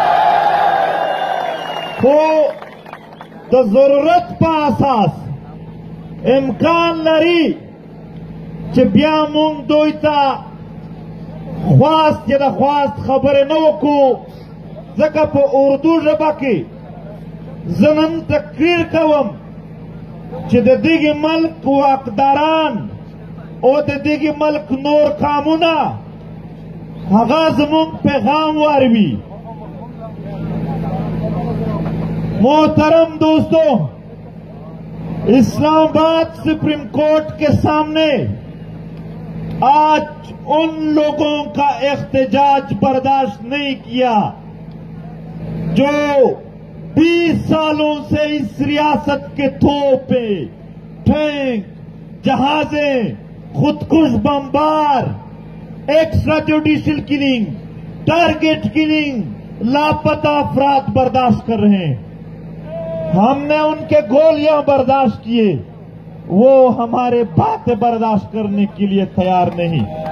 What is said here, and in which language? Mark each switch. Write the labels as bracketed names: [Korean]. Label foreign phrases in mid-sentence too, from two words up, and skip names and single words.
[Pashto] خو د ضرورت په اساس امکان لري چې بیا مونږ دوی ته خواست یې د خواست خبرې نه وکړو ځکه په اردو ژبه کې زه نن تقریر کوم چې د دغه ملک واکداران او د دغه ملک نور قامونه هغه زموږ پیغام واروي [Urdu] محترم دوستوں اسلام آباد سپریم کورٹ کے سامنے آج ان لوگوں کا احتجاج برداشت نہیں کیا جو 20 سالوں سے اس ریاست کے توپے ٹینک جہازیں خودکش بمبار [English] extra judicial killing target killing [Urdu] لاپتہ افراد برداشت کر رہے ہیں ہم نے ان کے گولیاں برداشت کیے وہ ہمارے باتیں برداشت کرنے کے لیے تیار نہیں